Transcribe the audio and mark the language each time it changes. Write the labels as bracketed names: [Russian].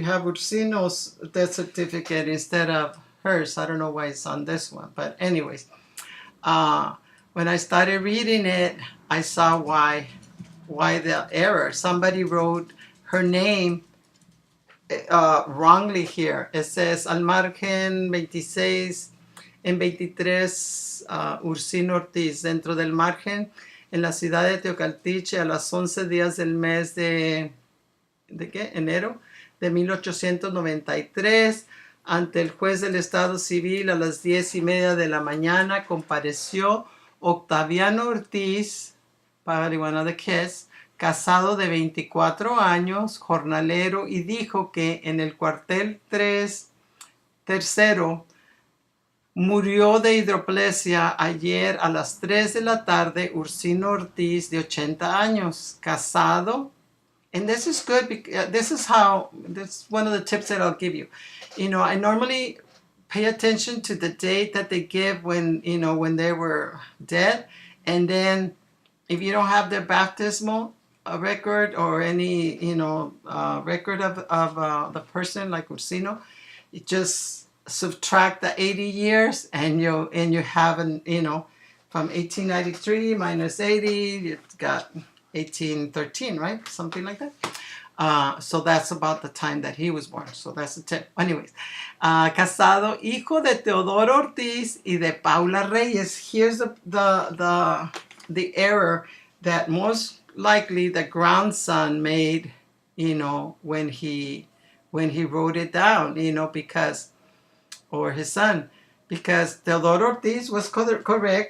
[English] You have Ursino's death certificate instead of hers. I don't know why it's on this one, but anyways, when I started reading it, I saw why the error. Somebody wrote her name wrongly here. It says [Spanish] al margen 26 en 23 Ursino Ortiz, dentro del margen en la ciudad de Teocaltiche a las 11 días del mes de qué? Enero de 1893, ante el juez del Estado Civil a las 10:30 de la mañana compareció Octaviano Ortiz, [English] probably one of the kids, [Spanish] casado de 24 años, jornalero, y dijo que en el cuartel tercero murió de hidroplesia ayer a las 3 de la tarde Ursino Ortiz, de 80 años, casado. [English] And this is good because this is one of the tips that I'll give you. I normally pay attention to the date that they give when they were dead. And then if you don't have their baptismal record or any, record of the person like Ursino, you just subtract the 80 years and you have from 1893 minus 80, you've got 1813, right? Something like that. So that's about the time that he was born. So that's the tip. Anyways, [Spanish] casado, hijo de Teodoro Ortiz y de Paula Reyes. [English] Here's the error that most likely the grandson made, when he wrote it down, because, or his son, because Teodoro Ortiz was correct.